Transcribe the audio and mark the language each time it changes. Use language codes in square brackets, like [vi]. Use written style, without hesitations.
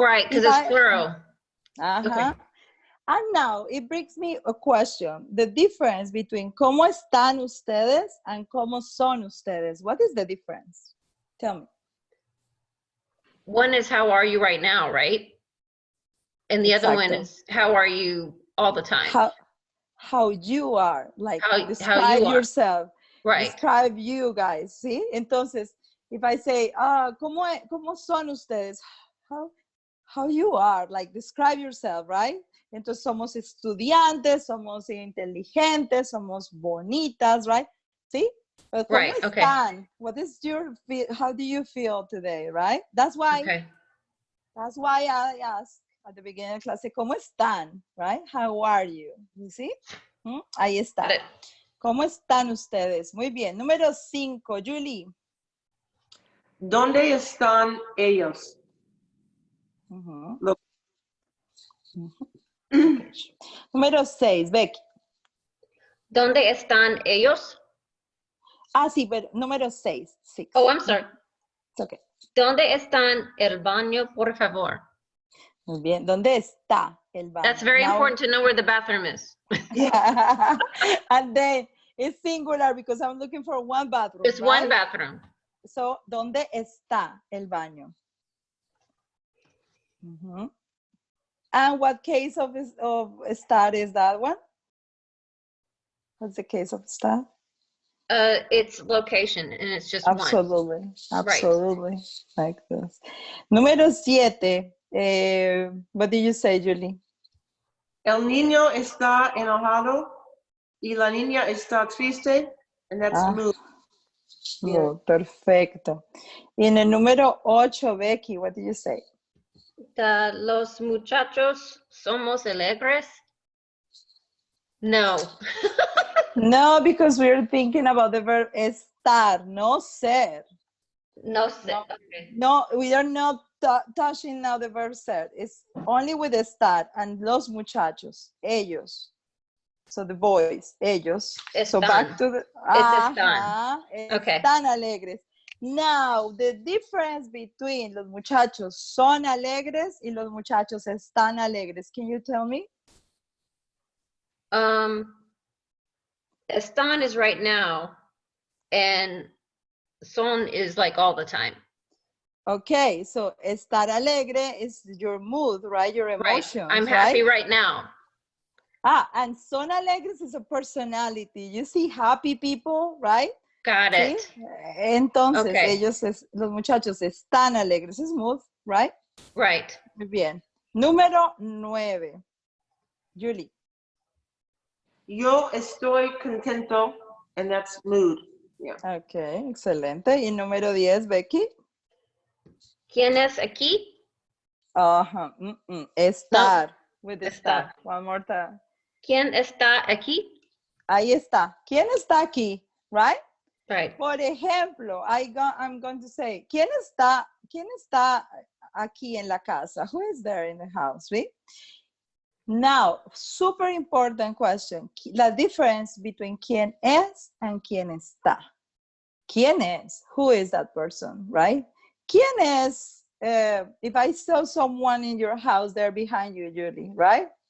[en] Right, because it's plural. Uh-huh. And now it brings me a question. The difference between [es] ¿cómo están ustedes [en] and [es] ¿cómo son ustedes? [en] What is the difference? Tell me. One is how are you right now, right? And the other one [es] Exacto. [en] is how are you all the time? How you are, like How describe you are. yourself. Right. Describe you guys, ¿sí? Entonces, if I say, [es] ¿cómo son ustedes? [en] How you are, like describe yourself, right? [es] Entonces somos estudiantes, somos inteligentes, somos bonitas, right? ¿Sí? But ¿cómo [en] Right, okay. [es] están? [en] What is how do you feel today, right? That's why I asked at the beginning of class, [es] ¿cómo están? [en] Right? How are you? You see? [es] Ahí está. ¿Cómo están ustedes? Muy bien. Número 5, Julie. ¿Dónde están ellos? [en] Okay. [es] Número 6, Becky. ¿Dónde están ellos? Sí, pero número 6. [en] Oh, I'm sorry. It's okay. [es] ¿Dónde están el baño, por favor? Muy bien. ¿Dónde está el baño? [en] That's very important to know where the bathroom is. Yeah. And then it's singular because I'm looking for one bathroom. It's right? one bathroom. [es] So, ¿dónde está el baño? [en] And what case of estar is that one? What's the case of estar? It's location, and it's just Absolutely. one. Absolutely. Like this. Número 7. What did you say, Julie? [es] El niño está enojado y la niña está triste, [en] and that's mood. [es] Mood, perfecto. Y en el número 8, Becky, [en] what did you say? [es] Los muchachos somos alegres? [en] No. No, because we're thinking about the verb estar, no ser. [es] No sé. Okay. [en] No, we are not touching now the verb ser. It's only with estar and [es] los muchachos, ellos. [en] So the boys, ellos. [es] Están. [en] So back to the... [es] Están. Okay. Están alegres. [en] Now, the difference between [es] los muchachos son alegres y los muchachos están alegres. [en] Can you tell me? Están is right now, and son is like all the time. Okay, so [es] estar alegre [en] is your mood, right? Your emotions, right. I'm happy right now. And [es] son alegres [en] is a personality. You see happy people, right? Got [es] ¿sí? [en] it. [es] Entonces, [en] Okay. [es] los muchachos están alegres. [en] Smooth, right? Right. [es] Muy bien. Número 9. Julie. Yo estoy contento, [en] and that's mood. Yeah. [es] Ok, excelente. Y número 10, Becky. ¿Quién es aquí? [en] Ajá. Estar. With the [es] Está. [en] star. One more time. [es] ¿Quién está aquí? Ahí está. ¿Quién está aquí? Right? [en] Right. [es] Por ejemplo, [en] I'm going to say, [es] ¿quién está aquí en la casa? [en] Who is there in the house? Right? Now, super important question. [es] La [en] difference between [es] quién es and quién está. ¿Quién es? [en] Who is that person, right? [es] ¿Quién es? [en] If I saw someone in your house there behind you, Julie, right?